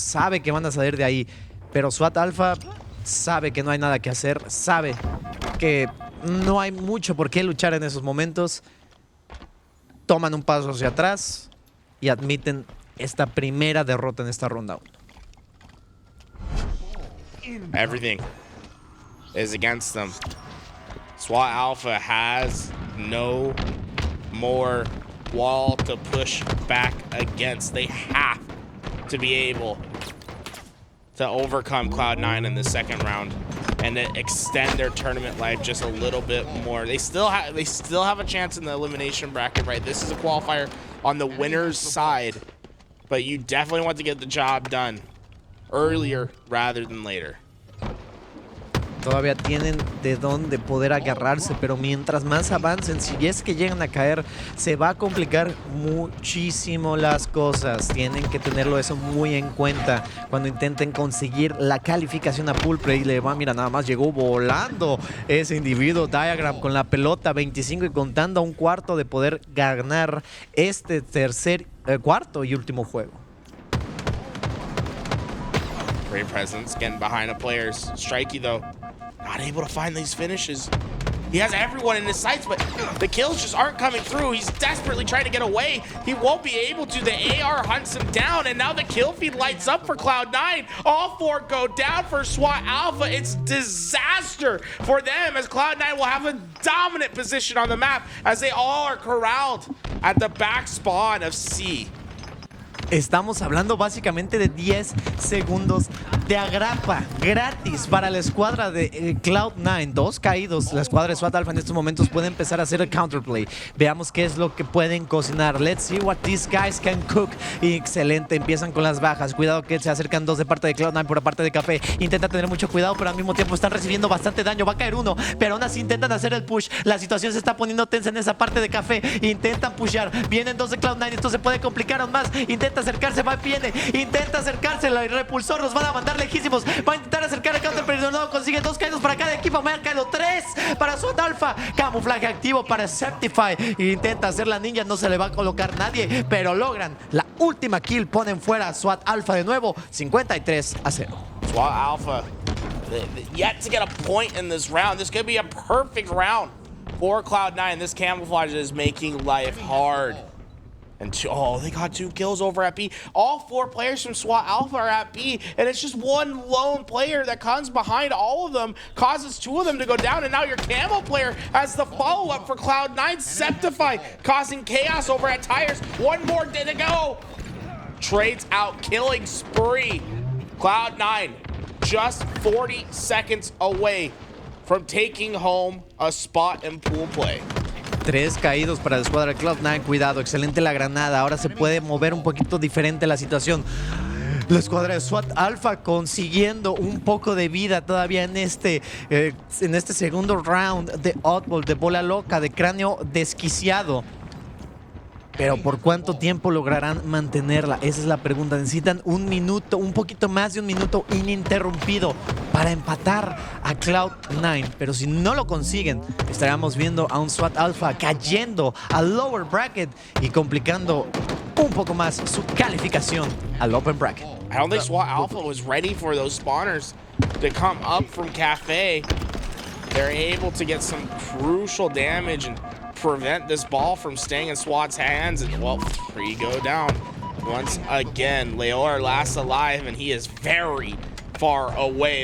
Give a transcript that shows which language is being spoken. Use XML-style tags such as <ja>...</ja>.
<es>Sabe que van a salir de ahí. Pero SWAT Alpha sabe que no hay nada que hacer. Sabe que no hay mucho por qué luchar en esos momentos. Toman un paso hacia atrás y admiten esta primera derrota en esta ronda 1.</es> <en>Everything is against them. SWAT Alpha has no more wall to push back against. They have to be able to overcome Cloud9 in the second round and to extend their tournament life just a little bit more. They still have a chance in the elimination bracket, right? This is a qualifier on the winner's side, but you definitely want to get the job done earlier rather than later.</en> <es>Todavía tienen de dónde poder agarrarse, pero mientras más avancen, si es que llegan a caer, se va a complicar muchísimo las cosas. Tienen que tenerlo eso muy en cuenta cuando intenten conseguir la calificación a pool play. Mira, nada más llegó volando ese individuo Diagram con la pelota 25 y contando a un cuarto de poder ganar este cuarto y último juego.</es> <en>Great presence getting behind the players. Strikeyy though, not able to find these finishes. He has everyone in his sights, but the kills just aren't coming through. He's desperately trying to get away. He won't be able to. The AR hunts him down, and now the kill feed lights up for Cloud9. All 4 go down for SWAT Alpha. It's disaster for them as Cloud9 will have a dominant position on the map as they all are corralled at the back spawn of C.</en> <es>Estamos hablando básicamente de 10 segundos de agrapa gratis para la escuadra de Cloud9. 2 caídos. La escuadra de SWAT Alpha en estos momentos puede empezar a hacer el counterplay. Veamos qué es lo que pueden cocinar.</es> <en>Let's see what these guys can cook.</en> <es>Excelente. Empiezan con las bajas. Cuidado que se acercan 2 de parte de Cloud9 por parte de Café. Intenta tener mucho cuidado, pero al mismo tiempo están recibiendo bastante daño. Va a caer uno, pero aún así intentan hacer el push. La situación se está poniendo tensa en esa parte de Café. Intentan pushear. Vienen 2 de Cloud9. Esto se puede complicar aún más. Intenta acercarse, viene, intenta acercarse, el repulsor los van a mandar lejísimos, va a intentar acercar el counter, pero no consigue. 2 caídos para cada equipo, marca los 3 para SWAT Alpha, camuflaje activo para Sceptify, intenta hacer la ninja, no se le va a colocar nadie, pero logran la última kill ponen fuera a SWAT Alpha de nuevo, 53-0.</es> <en>SWAT Alpha yet to get a point in this round. This could be a perfect round for Cloud9. This camouflage is making life hard. And they got 2 kills over at B. All 4 players from SWAT Alpha are at B, and it's just one lone player that comes behind all of them, causes 2 of them to go down, and now your camo player has the follow-up for Cloud9, Sceptify, causing chaos over at Tires. 1 more to go. Trades out, killing spree. Cloud9 just 40 seconds away from taking home a spot in pool play.</en> <es>3 caídos para la escuadra de Cloud9. Cuidado, excelente la granada. Ahora se puede mover un poquito diferente la situación. La escuadra de SWAT Alpha consiguiendo un poco de vida todavía en este segundo round de oddball, de bola loca, de cráneo desquiciado. Pero ¿por cuánto tiempo lograrán mantenerla? Esa es la pregunta. Necesitan un minuto, un poquito más de un minuto ininterrumpido para empatar a Cloud9. Pero si no lo consiguen, estaremos viendo a un SWAT Alpha cayendo al lower bracket y complicando un poco más su calificación al open bracket.</es> <en>I don't think SWAT Alpha was ready for those spawners to come up from Cafe. They're able to get some crucial damage and prevent this ball from staying in SWAT's hands, and well, 3 go down. Once again, Leuor last alive, and he is very far away.</en>